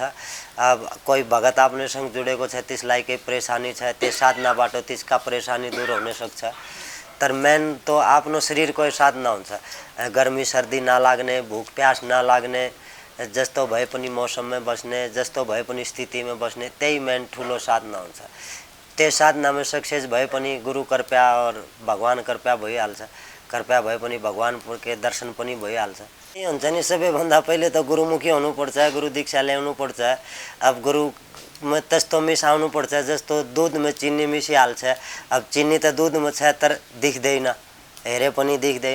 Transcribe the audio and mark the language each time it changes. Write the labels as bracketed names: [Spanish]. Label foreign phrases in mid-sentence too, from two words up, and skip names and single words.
[Nepali] अब कोही भगत आफ्नोसँग जुडेको छ, त्यसलाई केही परेशानी छ, त्यो साधनाबाट त्यसका परेशानी दूर हुन सक्छ। तर मेन तो आफ्नो शरीरको साधना हुन्छ। गर्मी सर्दी नलाग्ने, भूख प्यास नलाग्ने, जस्तो भए पनि मौसममा बस्ने, जस्तो भए पनि स्थितिमा बस्ने, त्यही मेन ठुलो साधना हुन्छ। त्यो साधनामा सक्सेस भए पनि गुरु कृपा और भगवान कृपा भइहाल्छ। कृपा भए पनि भगवानको दर्शन पनि भइहाल्छ। त्यही हुन्छ नि, सबैभन्दा पहिले त गुरुमुखी हुनुपर्छ, गुरु दीक्षा ल्याउनुपर्छ। अब गुरुमा त्यस्तो मिसाउनुपर्छ जस्तो दुधमा चिनी मिसिहाल्छ। अब चिनी त दुधमा छ तर देख्दैन, हेरे पनि देख्दैन।